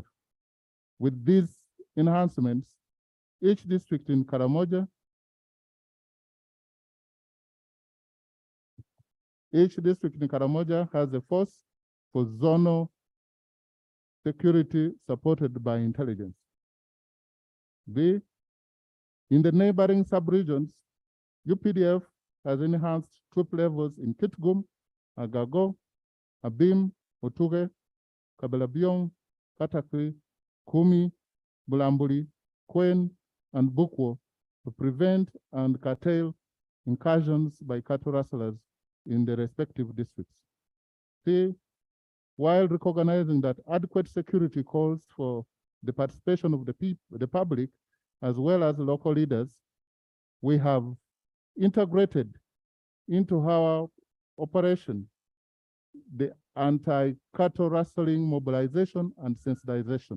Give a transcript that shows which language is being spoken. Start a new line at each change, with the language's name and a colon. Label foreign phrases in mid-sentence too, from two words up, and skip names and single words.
English: With these enhancements, each district in Karamoja Each district in Karamoja has a force for zonal security supported by intelligence. B, in the neighboring sub-regions, UPDF has enhanced troop levels in Kitgum, Agago, Abim, Otuge, Kabelabiong, Katakri, Kumi, Bulambuli, Kwen, and Bukwo to prevent and curtail incursions by cattle rustlers in the respective districts. C, while recognizing that adequate security calls for the participation of the public as well as local leaders, we have integrated into our operation the anti-cattle rustling mobilization and sensitization.